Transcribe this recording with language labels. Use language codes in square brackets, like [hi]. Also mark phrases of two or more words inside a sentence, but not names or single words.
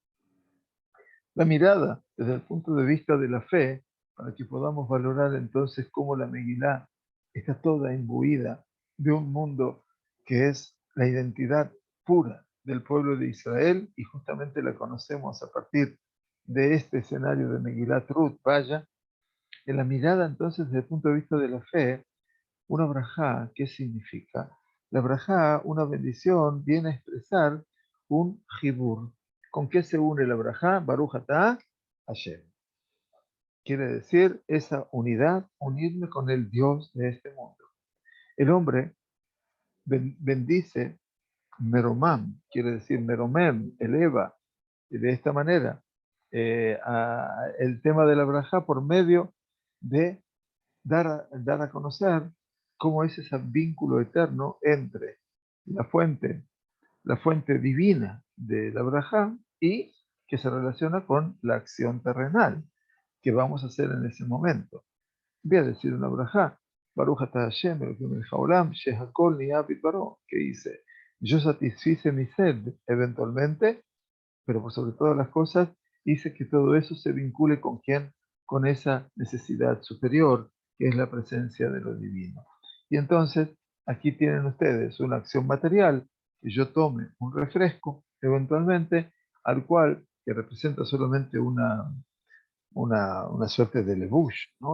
[es] La mirada desde el punto de vista de la fe, para que podamos valorar entonces cómo la Megilá está toda imbuida de un mundo que es la identidad pura del pueblo de Israel y justamente la conocemos a partir de este escenario de Megilat Ruth, vaya, en la mirada entonces desde el punto de vista de la fe, una brajá, ¿qué significa? La brajá, una bendición, viene a expresar un jibur. ¿Con qué se une la brajá? [he] ברוך אתה השם. [es] Quiere decir esa unidad, unirme con el Dios de este mundo. El hombre bendice meromam, quiere decir meromem, eleva de esta manera el tema de la brajá por medio de dar a conocer cómo es ese vínculo eterno entre la fuente divina de la brajá y que se relaciona con la acción terrenal que vamos a hacer en ese momento. [he] Voy a decir una brajá, ברוך אתה השם, אלוהים מלך העולם, שהכל נהיה בדברו, [es] que dice, yo satisfice mi sed eventualmente, pero por sobre todas las cosas, hice que todo eso se vincule con quién, con esa necesidad superior, que es la presencia de lo divino. Y entonces, aquí tienen ustedes una acción material, que yo tome un refresco, eventualmente, al cual, que representa solamente una suerte de levush, ¿no?